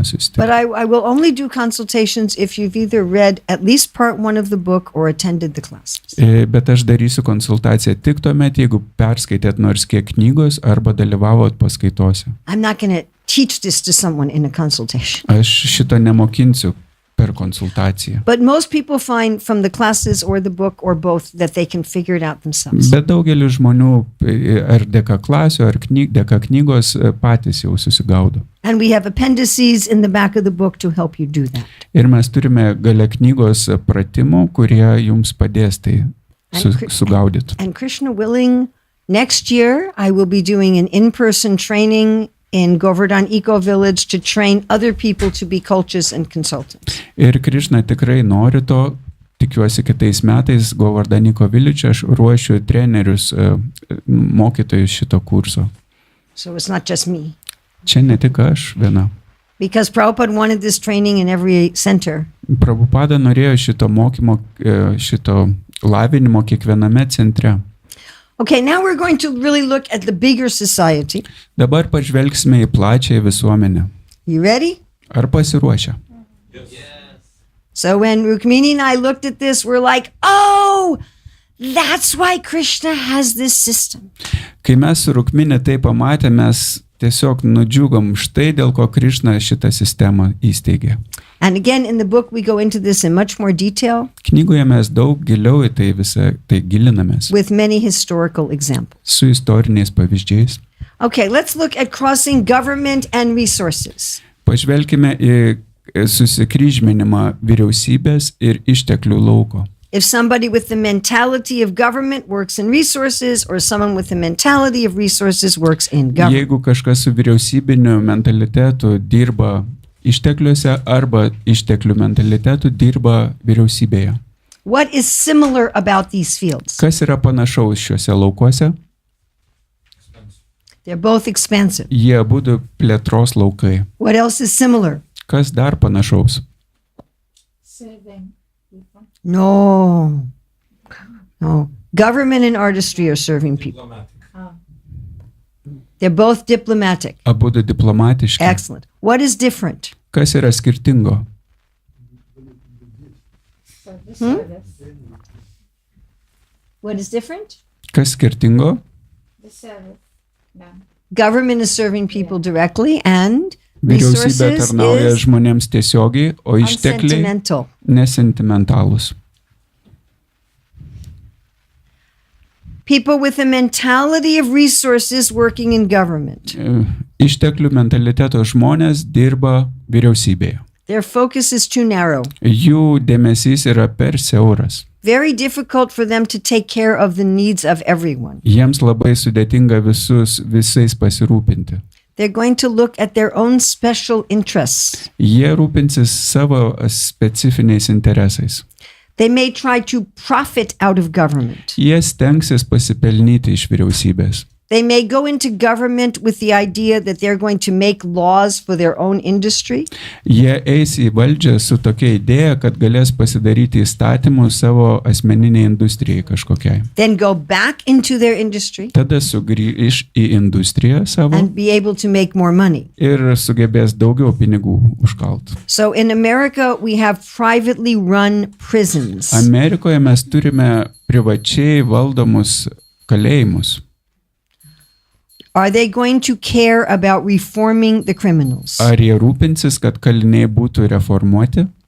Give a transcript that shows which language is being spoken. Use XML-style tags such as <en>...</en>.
<en>But</en> <lt>susitikti.</lt> <en>I will only do consultations if you've either read at least part 1 of the book or attended the classes.</en> <lt>Bet aš darysiu konsultaciją tik tuomet, jeigu perskaitėt nors kiek knygos arba dalyvavot paskaitose.</lt> <en>I'm not going to teach this to someone in a consultation.</en> <lt>Aš šito nemokinsiu per konsultaciją.</lt> <en>But most people find from the classes or the book or both that they can figure it out themselves.</en> <lt>Bet daugelis žmonių ar dėka klasių, ar dėka knygos patys jau susigaudo.</lt> <en>And we have appendices in the back of the book to help you do that.</en> <lt>Ir mes turime gale knygos pratimų, kurie jums padės tai sugaudyti.</lt> <en>And Krishna willing, next year I will be doing an in-person training in Govardhan Eco Village to train other people to be coaches and consultants.</en> <lt>Ir Krišna tikrai nori to. Tikiuosi kitais metais Govardhan Eco Village aš ruošiu trenerius, mokytojus šito kurso.</lt> <en>So it's not just me.</en> <lt>Čia ne tik aš viena.</lt> <en>Because Prabhupada wanted this training in every center.</en> <lt>Prabhupada norėjo šito mokymo, šito lavinimo kiekviename centre.</lt> <en>Okay, now we're going to really look at the bigger society.</en> <lt>Dabar pažvelgsime į plačią visuomenę.</lt> <en>You ready?</en> <lt>Ar pasiruošę?</lt> <en>So when Rukmini and I looked at this, we're like, oh, that's why Krishna has this system.</en> <lt>Kai mes su Rukmini tai pamatėme, mes tiesiog nudžiugom štai dėl ko Krišna šitą sistemą įsteigė.</lt> <en>And again, in the book, we go into this in much more detail</en> <lt>Knygoje mes daug giliau į tai visą tai gilinamės</lt> <en>with many historical examples.</en> <lt>su istoriniais pavyzdžiais.</lt> <en>Okay, let's look at crossing government and resources.</en> <lt>Pažvelkime į susikryžminimą vyriausybės ir išteklių lauko.</lt> <en>If somebody with the mentality of government works in resources, or someone with the mentality of resources works in government.</en> <lt>Jeigu kažkas su vyriausybiniu mentalitetu dirba ištekliuose arba išteklių mentalitetu dirba vyriausybėje.</lt> <en>What is similar about these fields?</en> <lt>Kas yra panašaus šiuose laukuose?</lt> <en>They're both expansive.</en> <lt>Jie abudu plėtros laukai.</lt> <en>What else is similar?</en> <lt>Kas dar panašaus?</lt> <en>Saving people. No. Government and artistry are serving people. They're both diplomatic.</en> <lt>Abudu diplomatiški.</lt> <en>Excellent. What is different?</en> <lt>Kas yra skirtingo?</lt> <en>What is different?</en> <lt>Kas skirtingo?</lt> <en>The service. No. Government is serving people directly, and</en> <lt>Vyriausybė</lt> <en>resources</en> <lt>tarnauja</lt> <en>is</en> <lt>žmonėms tiesiogiai, o ištekliai</lt> <en>unsentimental.</en> <lt>nesentimentalūs.</lt> <en>People with a mentality of resources working in government.</en> <lt>Išteklių mentaliteto žmonės dirba vyriausybėje.</lt> <en>Their focus is too narrow.</en> <lt>Jų dėmesys yra per siauras.</lt> <en>Very difficult for them to take care of the needs of everyone.</en> <lt>Jiems labai sudėtinga visais pasirūpinti.</lt> <en>They're going to look at their own special interests.</en> <lt>Jie rūpinsis savo specifiniais interesais.</lt> <en>They may try to profit out of government.</en> <lt>Jie stengsis pasipelnyti iš vyriausybės.</lt> <en>They may go into government with the idea that they're going to make laws for their own industry.</en> <lt>Jie eis į valdžią su tokia idėja, kad galės pasidaryti įstatymus savo asmeniniai industrijai kažkokiai.</lt> <en>Then go back into their industry</en> <lt>Tada sugrįš į industriją savo</lt> <en>and be able to make more money.</en> <lt>ir sugebės daugiau pinigų užkalt.</lt> <en>So in America, we have privately run prisons.</en> <lt>Amerikoje mes turime privačiai valdomus kalėjimus.</lt> <en>Are they going to care about reforming the criminals?</en> <lt>Ar jie rūpinsis, kad kaliniai būtų reformuoti?</lt>